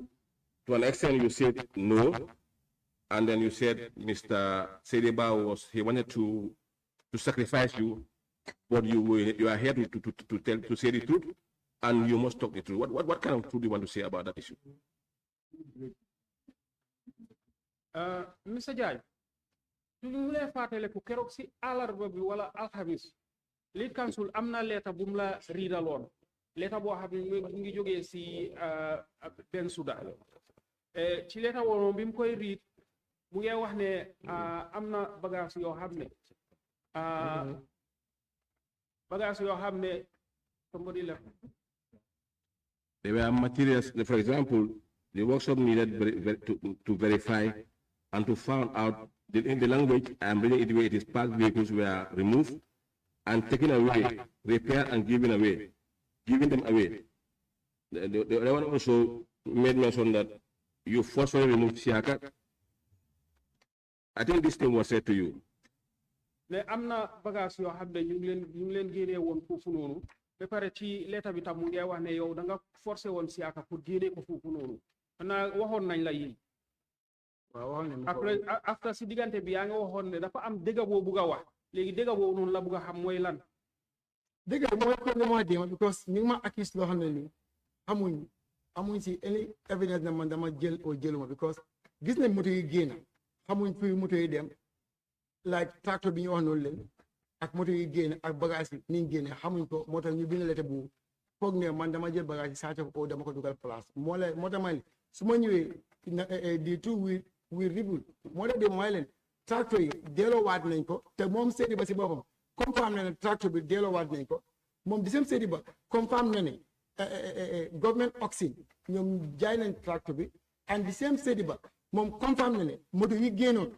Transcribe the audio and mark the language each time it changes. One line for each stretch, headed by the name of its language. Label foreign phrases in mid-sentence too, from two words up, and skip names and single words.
English: To an extent, you said no. And then you said Mr. Sediba he wanted to sacrifice you, but you are here to say the truth, and you must talk the truth. What kind of truth do you want to say about that issue? Mr.
Wolof: Jagne, su ñu lay fàttale ku keroog si àllarba bi wala alxamis Lead Council am na leeta bu mu la riidaloon leeta boo xam ne mu ngi jógee si Bensouda ci leeta woon bi mu koy riid mu ngi wax ne am na bagage yoo xam ne
English: somebody left. There were materials, for example, the workshop needed to verify and to find out in the language, I'm reading it the way it is, parked vehicles were removed and taken away, repaired and giving them away. The other one also made mention that you forcefully removed Siaka. I think this thing was said to you.
Wolof: ne am na bagage yoo xam ne ñu ngi leen génnee woon foofu noonu ba pare ci leeta bi tam mu ngi wax ne yow da nga forcé woon Siaka pour génnee ko foofu noonu xanaa waxoon nañ la yi waaw waxoon nañ après after si diggante bi yaa nga waxoon ne dafa am dëgg boo bugg a wax léegi dëgg boobu noonu la bugg a xam mooy lan. dëgg mooy ko ma déma because ñu ngi ma accuse loo xam ne nii amuñ si
English: any evidence
Wolof: na man dama jël oo jëluma because gis nañ moto yi génn xamuñ fi moto yi dem like tracteur bi ñu wax noonu leen ak moto yi génn ak bagage yi ni ñu génne xamuñ ko moo tax ñu bind lettre bu foog ne man dama jël bagage yi sàcc ko dama ko dugal place moo tax ma su ma ñëwee di tout we ribul moo tax de mooy leen tracteur yi delloowaat nañ ko te moom seedi ba si boppam confirme na ne tracteur bi delloowaat nañ ko moom di seen seedi ba confirme na ne
English: government auction
Wolof: ñoom jaay nañ tracteur bi and di seen seedi ba moom confirme na ne moto yi génnoon